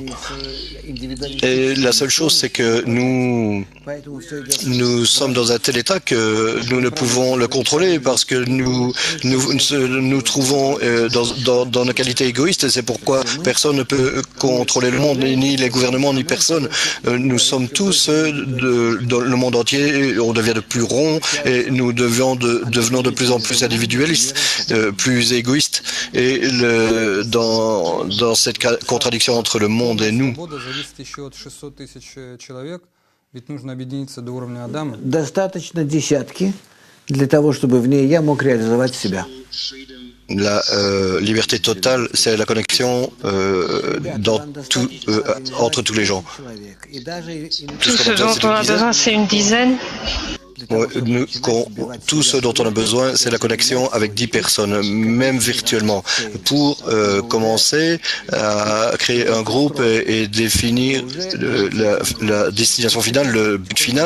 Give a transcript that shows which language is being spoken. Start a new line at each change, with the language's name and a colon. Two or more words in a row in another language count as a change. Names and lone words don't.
French: Et la seule chose, c'est que nous sommes dans un tel état que nous ne pouvons le contrôler parce que nous trouvons dans nos qualités égoïstes, et c'est pourquoi personne ne peut contrôler le monde, ni les gouvernements, ni personne. Nous sommes tous dans le monde entier, on devient de plus rond et nous devenons de plus en plus individualistes, plus égoïstes. Et dans cette contradiction entre le monde et nous,
Russian: Достаточно десятки, для того, чтобы в ней я мог реализовать себя.
French: La liberté totale, c'est la connexion entre tous les gens. Tout ce dont on a besoin, c'est une dizaine. Tout ce dont on a besoin, c'est la connexion avec 10 personnes, même virtuellement, pour commencer à créer un groupe et définir la destination finale, le but final.